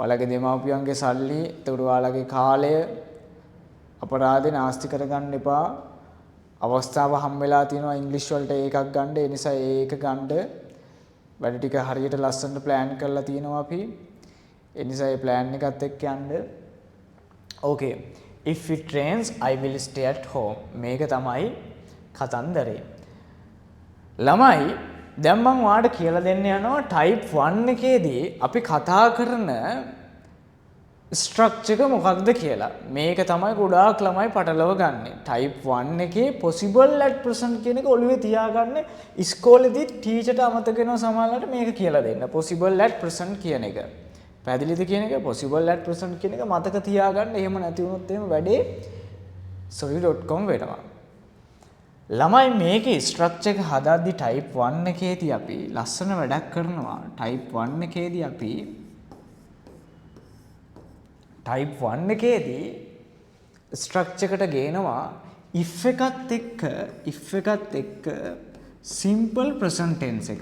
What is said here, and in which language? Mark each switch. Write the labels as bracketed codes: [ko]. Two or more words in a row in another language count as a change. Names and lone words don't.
[si] ඔයාලගේ දෙමාපියන්ගේ සල්ලි, එතකොට ඔයාලගේ කාලය අපරාධේ නාස්ති කරගන්න එපා. අවස්ථාව හම් වෙලා තියෙනවා ඉංග්‍රීසි වලට ඒකක් ගන්න. ඒ නිසා ඒක ගන්න. වැඩ ටික හරියට ලස්සනට ප්ලෑන් කරලා තියෙනවා අපි. ඒ නිසා ඒ ප්ලෑන් එකත් එක්ක යන්න. [en] Okay. If it rains, I will stay at home. [si] මේක තමයි කතන්දරේ. ළමයි දැන් මම ඔයාලට කියලා දෙන්න යනවා type 1 එකේදී අපි කතා කරන ස්ට්‍රක්චර් එක මොකක්ද කියලා. මේක තමයි ගොඩාක් ළමයි පටලව ගන්නෙ. type 1 එකේ [en] possible at present [si] කියන එක ඔළුවේ තියාගන්න. ඉස්කෝලේදී ටීචර්ට අමතක වෙනවා සමහරවිට මේක කියලා දෙන්න. [en] possible at present [si] කියන එක. පැහැදිලිද කියන එක? [en] possible at present [si] කියන එක මතක තියාගන්න. එහෙම නැති වුණොත් එහෙම වැඩේ sorry.com වෙනවා. ළමයි මේකේ ස්ට්‍රක්චර් එක හදද්දි type 1 එකේදී අපි ලස්සන වැඩක් කරනවා. type 1 එකේදී අපි type 1 එකේදී ස්ට්‍රක්චර් එකට ගේනවා if එකත් එක්ක [en] simple present tense [si] එකක්.